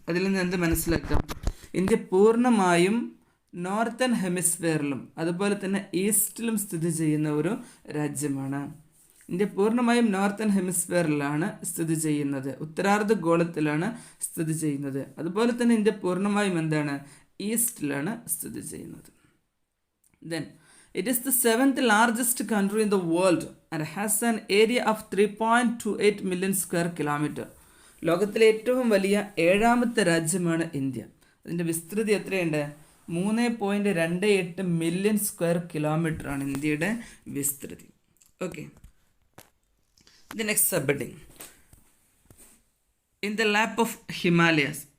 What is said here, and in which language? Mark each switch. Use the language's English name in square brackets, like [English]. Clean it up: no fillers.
[Malayalam] അതിൽ നിന്ന് എന്ത് മനസ്സിലാക്കാം? ഇന്ത്യ പൂർണ്ണമായും നോർത്തേൺ ഹെമിസ്ഫിയറിലും അതുപോലെ തന്നെ ഈസ്റ്റിലും സ്ഥിതി ചെയ്യുന്ന ഒരു രാജ്യമാണ്. ഇന്ത്യ പൂർണ്ണമായും നോർത്തേൺ ഹെമിസ്ഫിയറിലാണ് സ്ഥിതി ചെയ്യുന്നത്, ഉത്തരാർദ്ധ ഗോളത്തിലാണ് സ്ഥിതി ചെയ്യുന്നത്. അതുപോലെ തന്നെ ഇന്ത്യ പൂർണ്ണമായും എന്താണ്? ഈസ്റ്റിലാണ് സ്ഥിതി ചെയ്യുന്നത്. [English] Then it is the 7th largest country in the world and has an area of 3.28 million square kilometer. [Malayalam] ലോകത്തിലെ ഏറ്റവും വലിയ 7ാമത്തെ രാജ്യമാണ് ഇന്ത്യ. അതിൻ്റെ വിസ്തൃതി എത്രയുണ്ട്? 3.28 മില്യൺ സ്ക്വയർ കിലോമീറ്റർ ആണ് ഇന്ത്യയുടെ വിസ്തൃതി. [English] Okay, the next subheading in the lap of Himalayas.